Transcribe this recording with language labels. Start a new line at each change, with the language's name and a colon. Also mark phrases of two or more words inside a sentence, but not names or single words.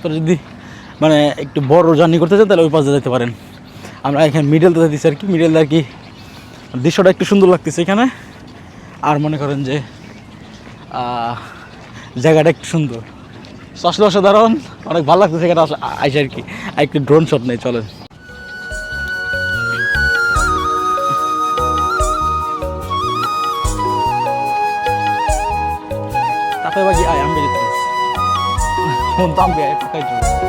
Bangla: আপনারা যদি মানে একটু বড় জার্নি করতে চান তাহলে ওই পাশে যেতে পারেন। আমরা এখানে মিডলতে দিচ্ছি আর কি, মিডল আর কি দৃশ্যটা একটু সুন্দর লাগতেছে এখানে। আর মনে করেন যে জায়গাটা একটু সুন্দর, আসলে অসাধারণ, অনেক ভালো লাগতেছে এখানে আইসে আর কি। একটু
English: drone shot
Bangla: নেই, চলেন।
Malay: Tapi bagi ayam ambil terus. Untuk ambil ayam pakai terus.